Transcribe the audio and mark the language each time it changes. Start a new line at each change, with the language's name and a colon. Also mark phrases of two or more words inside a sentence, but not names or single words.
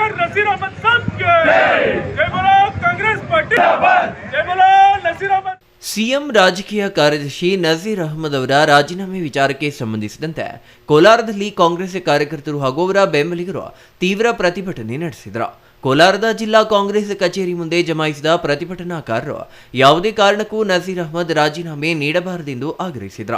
Hindi: नसीर अहमद साहब के जय बोलो कांग्रेस पार्टी जय बोलो नसीर अहमद।
Kannada: ಸಿಎಂ ರಾಜಕೀಯ ಕಾರ್ಯದರ್ಶಿ ನಜೀರ್ ಅಹಮದ್ ಅವರ ರಾಜೀನಾಮೆ ವಿಚಾರಕ್ಕೆ ಸಂಬಂಧಿಸಿದಂತೆ ಕೋಲಾರದಲ್ಲಿ ಕಾಂಗ್ರೆಸ್ ಕಾರ್ಯಕರ್ತರು ಹಾಗೂ ಅವರ ಬೆಂಬಲಿಗರು ತೀವ್ರ ಪ್ರತಿಭಟನೆ ನಡೆಸಿದರು. ಕೋಲಾರದ ಜಿಲ್ಲಾ ಕಾಂಗ್ರೆಸ್ ಕಚೇರಿ ಮುಂದೆ ಜಮಾಯಿಸಿದ ಪ್ರತಿಭಟನಾಕಾರರು ಯಾವುದೇ ಕಾರಣಕ್ಕೂ ನಜೀರ್ ಅಹಮದ್ ರಾಜೀನಾಮೆ ನೀಡಬಾರದೆಂದು ಆಗ್ರಹಿಸಿದರು.